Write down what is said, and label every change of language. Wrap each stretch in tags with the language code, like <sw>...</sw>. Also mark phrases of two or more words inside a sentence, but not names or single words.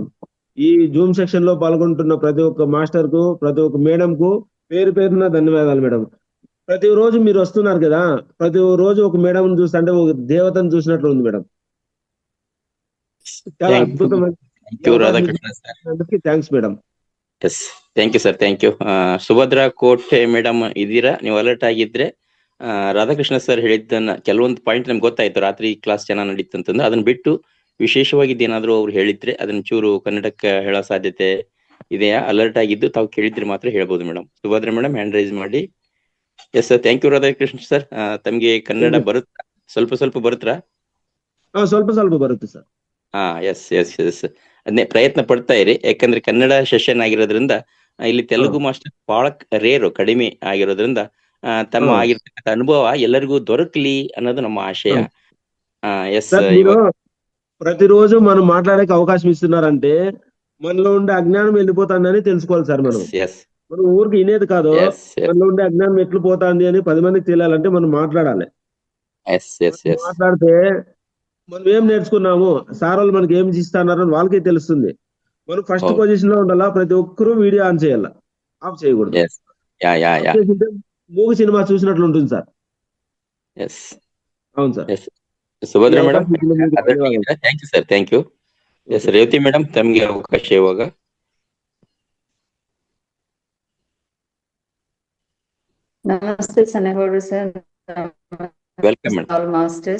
<te>ఈ</te> <en>Zoom session</en> <te>లో పాల్గొంటున్న ప్రతి ఒక్క మాస్టర్ కు, ప్రతి ఒక్క మేడం కు పేరున ధన్యవాదాలు మేడం. ప్రతి రోజు మీరు వస్తున్నారు కదా, ప్రతి రోజు ఒక మేడం చూస్తుంటే ఒక దేవతను చూసినట్లు ఉంది మేడం. చాలా అద్భుతమైన</te> <en>thanks madam.</en> <kn>ಎಸ್,</kn> <en>thank you sir, thank you.</en> <kn>ಸುಭದ್ರಾ ಕೋಟೆ ಮೇಡಮ್ ಇದೀರಾ? ನೀವು ಅಲರ್ಟ್ ಆಗಿದ್ರೆ ರಾಧಾಕೃಷ್ಣ ಸರ್ ಹೇಳಿದ್ದನ್ನ ಕೆಲವೊಂದು ಪಾಯಿಂಟ್ ನಮ್ಗೆ ಗೊತ್ತಾಯ್ತು. ರಾತ್ರಿ ಕ್ಲಾಸ್ ಚೆನ್ನಾಗಿ ನಡೀತು ಅಂತಂದ್ರೆ ಅದನ್ನ ಬಿಟ್ಟು ವಿಶೇಷವಾಗಿದ್ದು ಏನಾದ್ರು ಅವ್ರು ಹೇಳಿದ್ರೆ ಅದನ್ನ ಚೂರು ಕನ್ನಡಕ್ಕೆ ಹೇಳೋ ಸಾಧ್ಯತೆ ಇದೆಯಾ? ಅಲರ್ಟ್ ಆಗಿದ್ದು ತಾವು ಕೇಳಿದ್ರೆ ಮಾತ್ರ ಹೇಳ್ಬೋದು ಮೇಡಮ್. ಸುಭದ್ರಾ ಮೇಡಮ್</kn> <en>hand raise</en> <kn>ಮಾಡಿ.</kn> <en>yes sir, thank you</en> <kn>ರಾಧಾಕೃಷ್ಣ ಸರ್. ತಮ್ಗೆ ಕನ್ನಡ ಬರುತ್ತಾ? ಸ್ವಲ್ಪ ಬರುತ್ತಾ? ಸ್ವಲ್ಪ ಬರುತ್ತೆ ಸರ್. ಎಸ್ ಅದನ್ನೇ ಪ್ರಯತ್ನ ಪಡ್ತಾ ಇರಿ. ಯಾಕಂದ್ರೆ ಕನ್ನಡ ಸೆಷನ್ ಆಗಿರೋದ್ರಿಂದ ಇಲ್ಲಿ ತೆಲುಗು ಮಾಸ್ಟರ್ ಬಹಳ ರೇರು, ಕಡಿಮೆ ಆಗಿರೋದ್ರಿಂದ ತಮ್ಮ ಆಗಿರ್ತಕ್ಕಂಥ ಅನುಭವ ಎಲ್ಲರಿಗೂ ದೊರಕಲಿ ಅನ್ನೋದು ನಮ್ಮ ಆಶಯ. ಎಸ್,</kn> <te>ప్రతిరోజు మనం మాట్లాడేకి అవకాశం ఇస్తున్నారంటే మనలో ఉండే అజ్ఞానం వెళ్ళిపోతుందని తెలుసుకోవాలి సార్. మనం ఊరికి వినేది కాదు, మనలో ఉండే అజ్ఞానం ఎట్లు పోతుంది అని 10 మందికి తెలియాలంటే మనం మాట్లాడాలి. మాట్లాడితే మనం ఏం నేర్చుకున్నాము, సార్ వాళ్ళు మనకి ఏం ఇస్తున్నారు అని వాళ్ళకే తెలుస్తుంది. మనం</te> <en>first position</en> <te>లో ఉండాలా. ప్రతి ఒక్కరూ</te> <en>video on</en> <te>చేయాలా, ఆఫ్ చేయకూడదు. మూవీ సినిమా చూసినట్లు ఉంటుంది సార్. అవును ಸಾರ್.</te> <kn>ಸುಭದ್ರಾ ಮೇಡಮ್</kn> <en>thank you sir, thank you.</en> <kn>ಎಸ್, ರೇವತಿ ಮೇಡಮ್ ತಮಗೆ ಅವಕಾಶ ಇವಾಗ. ನಮಸ್ತೆ ಸನಗೌಡ್ರು ಸರ್.</kn> <en>welcome madam.</en>